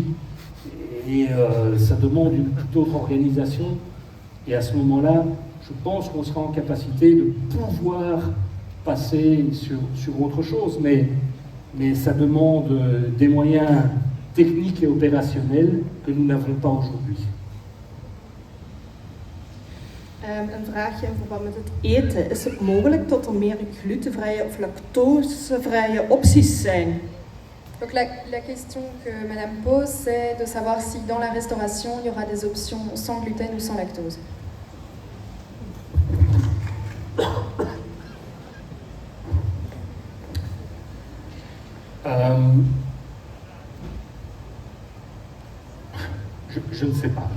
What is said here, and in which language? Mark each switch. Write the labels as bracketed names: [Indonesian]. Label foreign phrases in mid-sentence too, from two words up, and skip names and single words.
[French] Et ça demande une toute autre organisation. Et à ce moment-là, je pense qu'on sera en capacité de pouvoir passer sur autre chose, mais ça demande des moyens techniques et opérationnels que nous n'avons pas aujourd'hui. [Dutch] Een vraagje in verband met het eten. Is het mogelijk dat er meer glutenvrije of lactosevrije opties zijn? [French] Donc la question que Madame pose, c'est de savoir si dans la restauration, il y aura des options sans gluten ou sans lactose. Je ne sais pas.